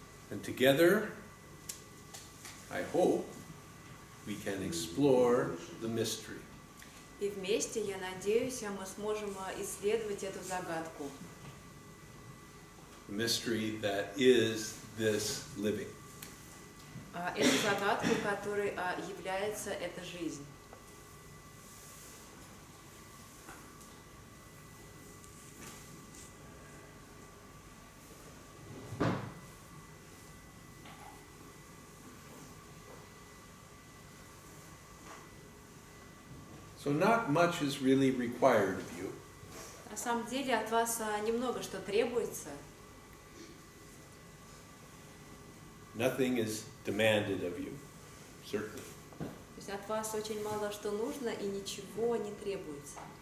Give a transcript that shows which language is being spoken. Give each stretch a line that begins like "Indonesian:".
English: And together, I hope, we can explore the mystery.
Russian: И вместе, я надеюсь, мы сможем исследовать эту загадку.
English: The mystery that is this living.
Russian: Эту загадку, которой является эта жизнь.
English: So not much is really required of you.
Russian: На самом деле от вас немного что требуется.
English: Nothing is demanded of you, certainly.
Russian: То есть от вас очень мало что нужно и ничего не требуется.